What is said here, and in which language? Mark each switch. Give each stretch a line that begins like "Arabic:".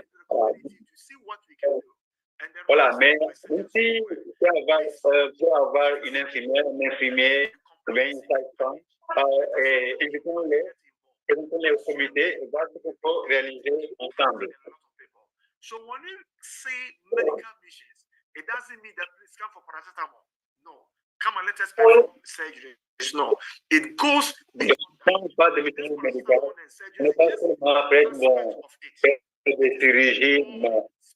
English: To see what we can do.
French: Voilà, mais ici, peut avoir une infirmière, un infirmier, ou bien une sage-femme, et invitons-les au comité et voir ce qu'il faut réaliser ensemble.
English: So when you say medical missions, it doesn't mean that please come for paracetamol. No. Come and let us perform surgery. No. It goes beyond
French: pas de médecine médicale, on n'est pas seulement près de chirurgie, non.